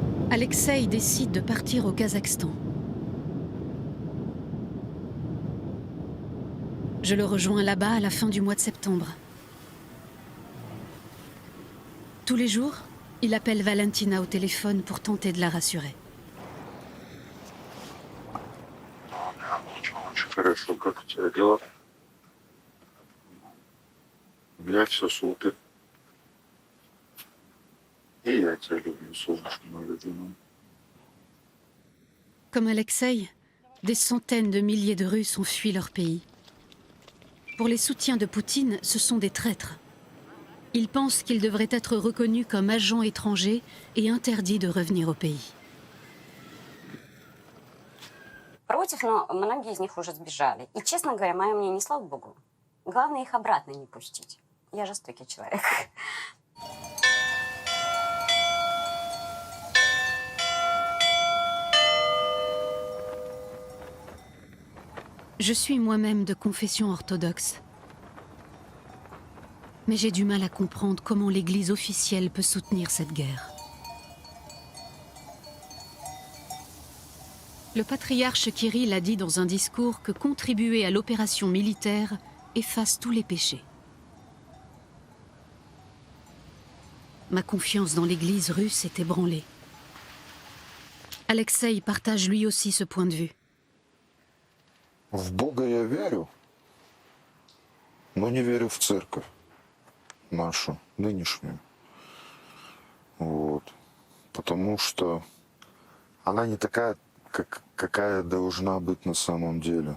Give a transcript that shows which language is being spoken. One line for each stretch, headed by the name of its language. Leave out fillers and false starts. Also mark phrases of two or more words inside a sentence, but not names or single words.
French: Alexei décide de partir au Kazakhstan. Je le rejoins là-bas à la fin du mois de septembre. Tous les jours, il appelle Valentina au téléphone pour tenter de la rassurer.
Russian: Очень хорошо, как у тебя дела? У меня все супер. И я тебя люблю, солнышко мое любимое.
French: Comme Alexei, des centaines de milliers de Russes ont fui leur pays. Pour les soutiens de Poutine, ce sont des traîtres. Ils pensent qu'ils devraient être reconnus comme agents étrangers et interdits de revenir au pays.
Russian: Против, но многие из них уже сбежали. И, честно говоря, мое мнение, слава богу, главное их обратно не пустить. Я жестокий человек.
French: Je suis moi-même de confession orthodoxe. Mais j'ai du mal à comprendre comment l'Église officielle peut soutenir cette guerre. Le patriarche Kirill a dit dans un discours que contribuer à l'opération militaire efface tous les péchés. Ma confiance dans l'Église russe est ébranlée. Alexei partage lui aussi ce point de vue.
Russian: В Бога я верю, но не верю в церковь нашу, нынешнюю. Вот. Потому что она не такая, какая должна быть на самом деле.